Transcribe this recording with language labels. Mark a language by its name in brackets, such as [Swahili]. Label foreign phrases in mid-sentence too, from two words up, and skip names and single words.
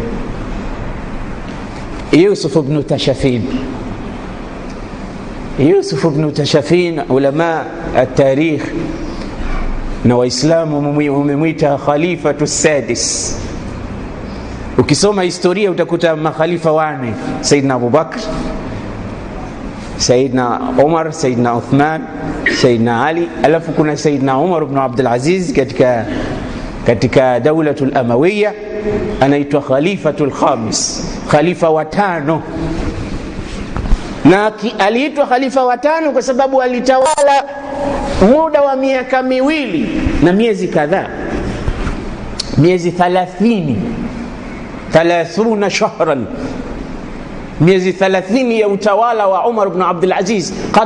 [Swahili] Yusuf ibn Tashafin, [Arabic] علماء التاريخ [Swahili] na waislamu umemwita [Arabic] خليفة سادس. [Swahili] Ukisoma historia utakuta makhalifa wane: Sayyidina Abu Bakr, Sayyidina Umar, Sayyidina Uthman, Sayyidina Ali, alafu kuna Sayyidina Umar ibn Abdul Aziz katika Dawlatul Amawiyya, anaitwa [Arabic] الخليفة الخامس, [Swahili] khalifa wa tano. Na aliitwa khalifa wa tano kwa sababu alitawala muda wa miaka 2 na miezi kadhaa, miezi 30 shahran, miezi 30 ya utawala wa Umar ibn Abdul Aziz.